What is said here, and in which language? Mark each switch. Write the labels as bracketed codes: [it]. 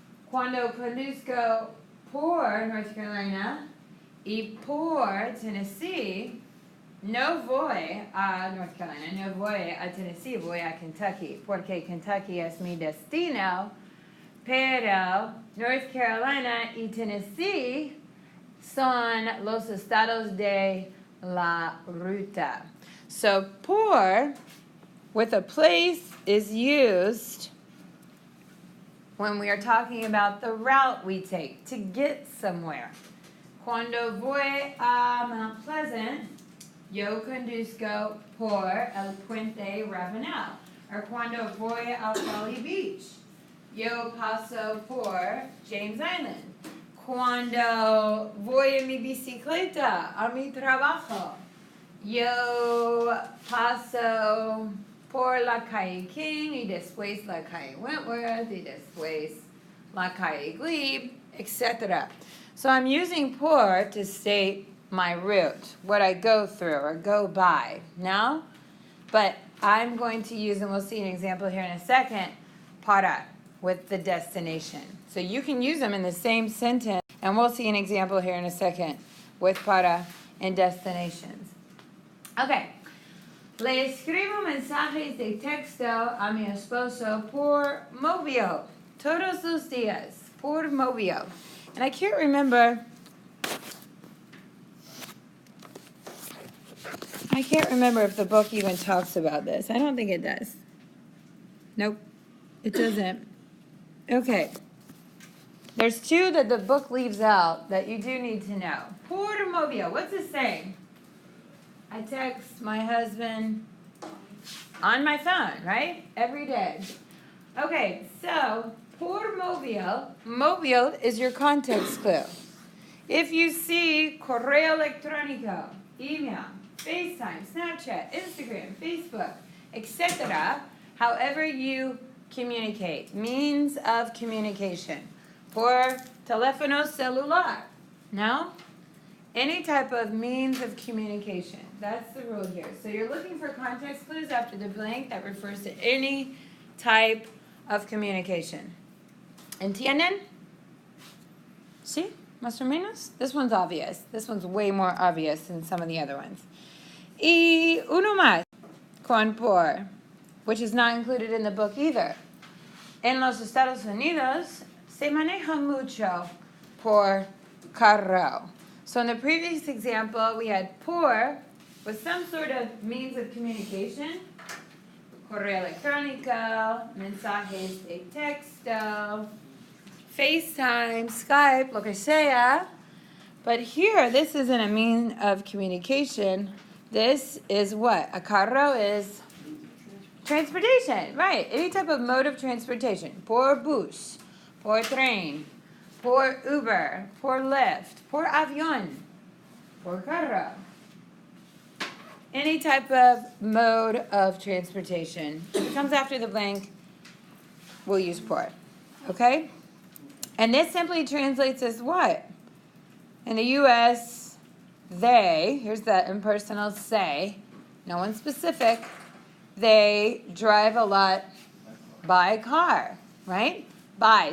[es] Cuando conduzco por North Carolina y por Tennessee, no voy a North Carolina, no voy a Tennessee, voy a Kentucky, porque Kentucky es mi destino, pero North Carolina y Tennessee son los estados de la ruta. [en] So por with a place is used when we are talking about the route we take to get somewhere. [es] Cuando voy a Mount Pleasant, yo conduzco por el puente Ravenel. Or cuando voy a Folly Beach, yo paso por James Island. Cuando voy en mi bicicleta a mi trabajo, yo paso por la calle King y después la calle Wentworth y después la calle Glebe, etc. [en] So I'm using por to state my route, what I go through or go by. Now, but I'm going to use, and we'll see an example here in a second, para with the destination. So you can use them in the same sentence, and we'll see an example here in a second with para and destinations. Okay. [es] Le escribo mensajes de texto a mi esposo por móvil, todos los días, por móvil. [en] And I can't remember if the book even talks about this. I don't think it does. Nope, it doesn't. Okay. There's two that the book leaves out that you do need to know. Por móvil, what's it saying? I text my husband on my phone, right? Every day. Okay, so por móvil, móvil is your context clue. If you see correo electrónico, email, FaceTime, Snapchat, Instagram, Facebook, etc., however you communicate, means of communication. Por teléfono celular, no? Any type of means of communication. That's the rule here. So you're looking for context clues after the blank that refers to any type of communication. [es] ¿Entienden? ¿Sí? ¿Más o menos? [en] This one's obvious. This one's way more obvious than some of the other ones. [es] Y uno más, con por, [en] which is not included in the book either. [es] En los Estados Unidos se maneja mucho por carro. [en] So in the previous example, we had por with some sort of means of communication. [es] Correo electrónico, mensajes de texto, FaceTime, Skype, lo que sea. [en] But here, this isn't a mean of communication. This is what? A carro is transportation, right? Any type of mode of transportation. [es] Por bus, por tren, por Uber, por Lyft, por avión, por carro. [en] Any type of mode of transportation. If it comes after the blank, we'll use por. Okay? And this simply translates as what? In the U.S., they, here's that impersonal say, no one specific, they drive a lot by car, right? By.